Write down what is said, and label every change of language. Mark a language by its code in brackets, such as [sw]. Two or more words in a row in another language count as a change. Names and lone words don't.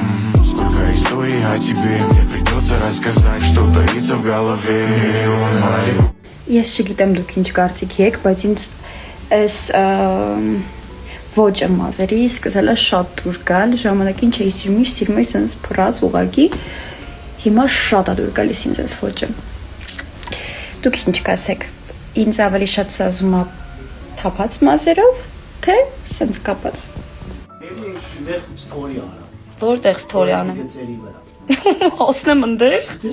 [ru] Сколько историй о тебе, мне придется рассказать, что таится в голове. [hy] Ես չգիտեմ դուք ինչ կարծիք եք, բայց ինձ այս ոճը մազերի սկսել է շատ դուր գալ, ժամանակին չէի սիրում, սիրում էի սենց փռած ուղակի, հիմա շատ է դուր գալիս ինձ այս ոճը։ Դուք ինչ կասեք, ինձ ավելի շատ սազում է թափած մազերով, թե սենց կապած։ Որտեղ ստորիան եմ։ Ասնեմ ընդեղ։